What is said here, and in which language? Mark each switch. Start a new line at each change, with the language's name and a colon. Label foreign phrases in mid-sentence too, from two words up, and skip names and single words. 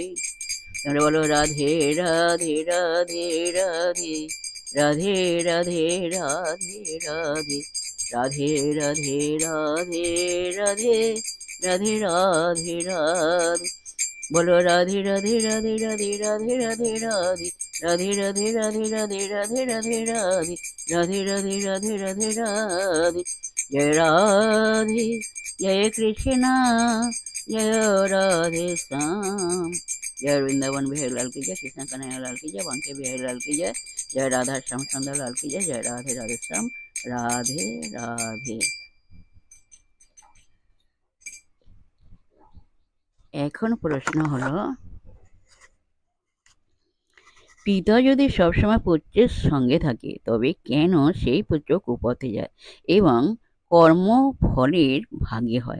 Bangla: তোমরা বলো রাধে রাধে রাধে রাধে, রাধে রাধে রাধে রাধে, রাধে রাধে রাধে রাধে, রাধে রাধে রাধে। বলো রাধে রাধে রাধে রাধে রাধে রাধে রাধে, রাধে রাধে রাধে রাধে রাধে রাধে রাধে, রাধে রাধে রাধে রাধে রাধে। জয় রাধে জয় কৃষ্ণা जय राधे श्याम।
Hindi: जय वृंदावन बिहारी लाल की जय, कृष्ण कन्हैया लाल की जय, बांके बिहारी लाल की जय, जय राधा श्याम सुंदर लाल की जय, जय राधे राधे श्याम। राधे राधे।
Bangla: এখন প্রশ্ন হলো, পিতা যদি সবসময় পুত্রের সঙ্গে থাকে তবে কেন সেই পুত্র কুপথে যায় এবং কর্মফলের ভাগী হয়?